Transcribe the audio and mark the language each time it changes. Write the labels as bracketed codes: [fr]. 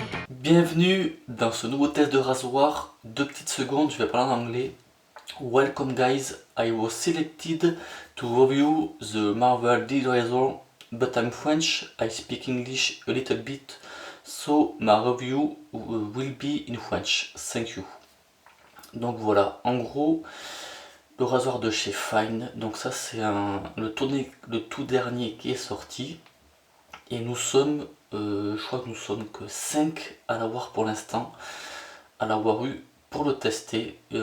[fr] Bienvenue dans ce nouveau test de rasoir. 2 petites secondes, je vais parler en anglais. [en] Welcome guys, I was selected to review the Marvel D Razor, but I'm French, I speak English a little bit, so my review will be in French. Thank you. [fr] Donc voilà, en gros, le rasoir de chez Fine. Donc ça c'est le tout dernier qui est sorti. Et nous sommes, je crois que nous sommes que 5 à l'avoir pour l'instant, à l'avoir eu pour le tester.